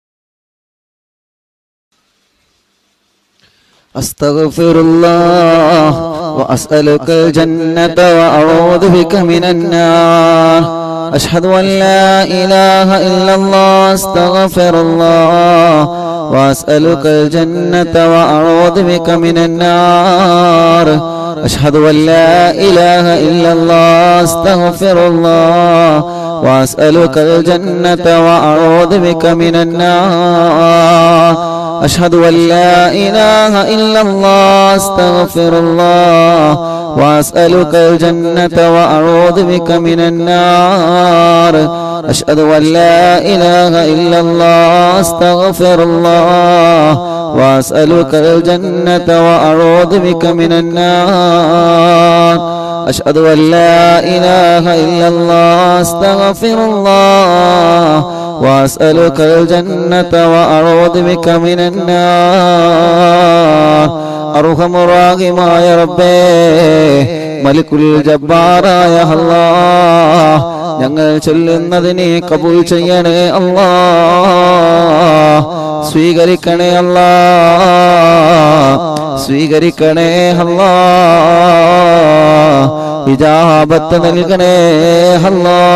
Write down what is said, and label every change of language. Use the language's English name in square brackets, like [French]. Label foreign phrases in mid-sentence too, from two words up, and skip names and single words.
[Arabic] أستغفر الله وأسألك الجنة وأعوذ بك من النار أشهد أن لا إله إلا الله أستغفر الله وأسألك الجنة وأعوذ بك من النار أشهد أن لا إله إلا الله أستغفر الله وأسألك الجنة وأعوذ بك من النار أشهد أن لا إله إلا الله أستغفر الله وأسألك الجنة وأعوذ بك من النار أشهد أن لا إله إلا الله أستغفر الله وأسألك الجنة وأعوذ بك من النار أشهد أن لا إله إلا الله أستغفر الله وأسألك الجنة وأعوذ بك من النار أرحم الراحمين يا ربي ملك الجبار يا الله [Malayalam] ഞങ്ങൾ ചൊല്ലുന്നതിനെ കബൂൽ ചെയ്യണേ അല്ലാ, സ്വീകരിക്കണേ അല്ലാ, സ്വീകരിക്കണേ അല്ലാ, ഇജാബത്ത് നൽകണേ അല്ലാ.